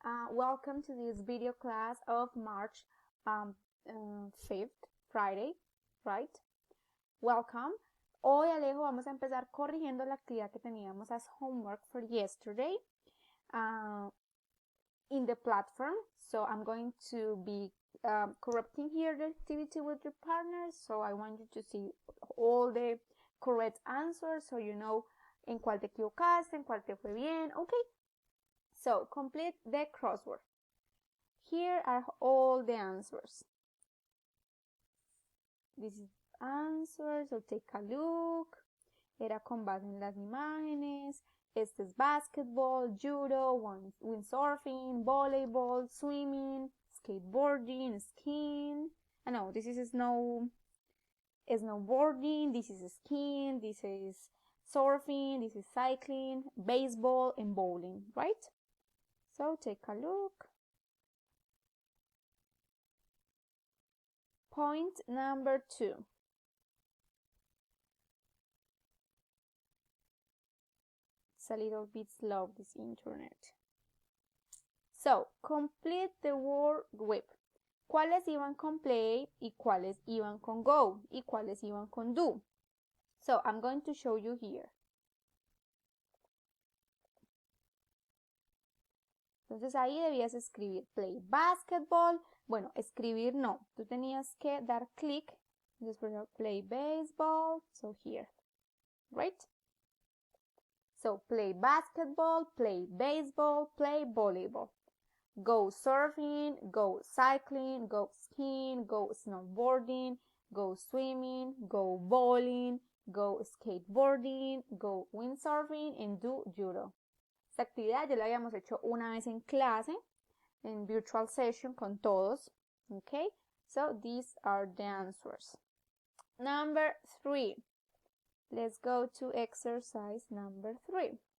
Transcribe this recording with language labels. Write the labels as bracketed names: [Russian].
[English] Welcome to this video class of March 5th, Friday, right? [Spanish] Welcome. Hoy Alejo vamos a empezar corrigiendo la actividad que teníamos [English] as homework for yesterday in the platform. So I'm going to be correcting here the activity with your partners. So I want you to see all the correct answers so you know [Spanish] en cuál te equivocaste, en cuál te fue bien, [English] okay? So, complete the crossword. Here are all the answers. This is answers, so take a look. [Spanish] Era con base en las imágenes. Este es basketball, judo, windsurfing, volleyball, swimming, skateboarding, skiing. [English] No, this is snowboarding, this is skiing, this is surfing, this is cycling, baseball, and bowling, right? So take a look. Point number 2. It's a little bit slow, this internet. So, complete the word with. [Spanish] ¿Cuáles iban con play y cuáles iban con go y cuáles iban con do? [English] So, I'm going to show you here. [Spanish] Entonces ahí debías escribir play basketball. Bueno, escribir no. Tú tenías que dar clic. Entonces, por ejemplo, play baseball. [English] So here, right? So play basketball, play baseball, play volleyball. Go surfing, go cycling, go skiing, go snowboarding, go swimming, go bowling, go skateboarding, go windsurfing, and do judo. [Spanish] Esta actividad ya la habíamos hecho una vez en clase, en [English] virtual session [Spanish] con todos. [English] Okay, so these are the answers. Number 3. Let's go to exercise number 3.